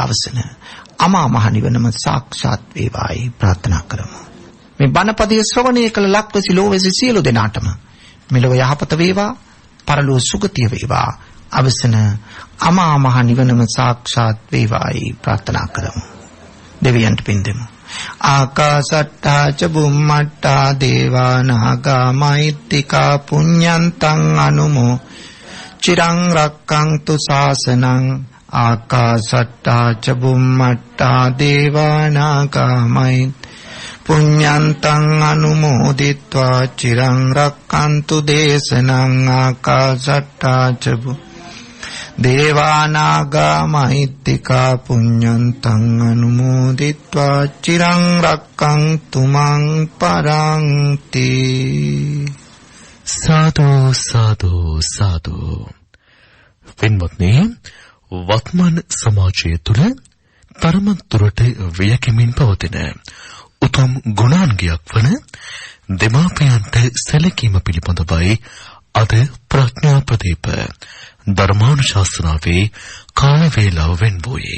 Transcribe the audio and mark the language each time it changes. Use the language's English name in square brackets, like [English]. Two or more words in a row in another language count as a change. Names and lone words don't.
[Sinhala] අවසන අමා මහ නිවනම සාක්ෂාත් වේවායි ප්‍රාර්ථනා කරමු. මේ බණපදයේ ශ්‍රවණය කළ ලක්වැසි ලෝවැසි සියලු දෙනාටම මෙලොව යහපත වේවා. පරලෝ සුගතිය වේවා. අවසන අමා මහ නිවනම සාක්ෂාත් වේවායි ප්‍රාර්ථනා කරමු. දෙවියන්ට පින් දෙමු. [Pali] ආකාසට්ටා ච බුම්මට්ටා දේවා නාග මහිත්‍තිකා පුඤ්ඤන්තං අනුමෝ චිරං රක්ඛන්තු ශාසනං. ආකාසට්ටා ච බුම්මට්ටා දේවා නාග පුඤ්ඤන්තං අනුමෝදිත්වා චිරං රක්ඛන්තු දේශනං. ආකාසට්ටා ච දේවානාගා මහිත්‍තිකා පුඤ්ඤන්තං අනුමෝදිත්වා චිරං රක්ඛන්තු මං පරන්ති. [Sinhala] සාදු සාදු සාදු. පින්වත්නි, වත්මන් සමාජය තුළ තරමක් දුරට වියකමින් පවතින උතුම් ගුණාංගයක් වන දෙමාපියන්ට සැලකීම පිළිබඳවයි අද ප්‍රඥා ප්‍රදීප ධර්මානුශාසනාවේ කාල වේලාව වෙන් වූයේ.